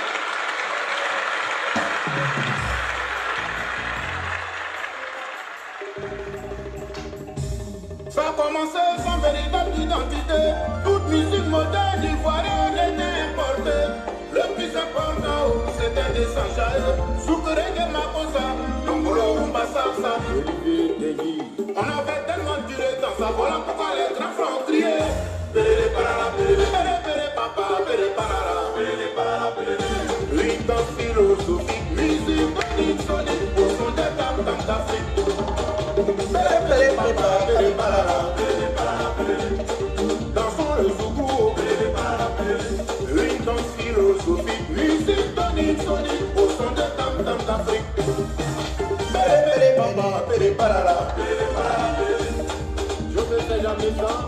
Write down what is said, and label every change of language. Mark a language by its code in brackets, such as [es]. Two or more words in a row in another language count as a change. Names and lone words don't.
[fr] Ça a commencé sans véritable identité. Toute musique moderne ivoirienne était importée. Le plus important, c'était des Sanjaï. Soukere de Makosa, Tongolo Rumba Salsa. Olivier Degui. On avait tellement duré dans ça, voilà pourquoi les grands frères criaient. Péré parara, péré papa, péré parara, péré parara, péré. Rythme philosophique, musique, sonique, au son des dames d'Afrique. Péré papa, péré parara, péré parara, péré. Dansons le zougou, péré parara, péré. Rythme philosophique, musique, sonique, au son des dames d'Afrique. Péré papa, péré parara, péré parara, péré. Je faisais jamais ça.